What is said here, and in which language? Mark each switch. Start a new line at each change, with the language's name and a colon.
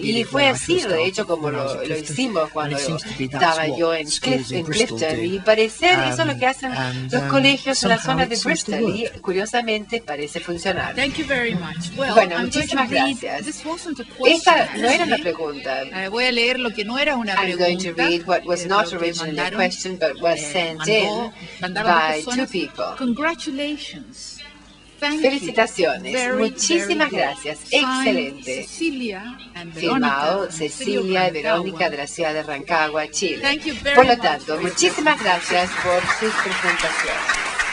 Spanish: Y fue así, de hecho, como lo hicimos cuando estaba yo en Clifton, y parecer eso es lo que hacen los colegios en la zona de Bristol, y curiosamente parece funcionar. Bueno, muchísimas gracias. Esta no era una pregunta. Voy a leer lo que no era una pregunta.
English: I'm going to read what was not originally a question, but was sent in by two people. Congratulations.
Spanish: Felicitaciones, muchísimas gracias, excelente. Firmado Cecilia y Verónica de la ciudad de Rancagua, Chile. Por lo tanto, muchísimas gracias por sus presentaciones.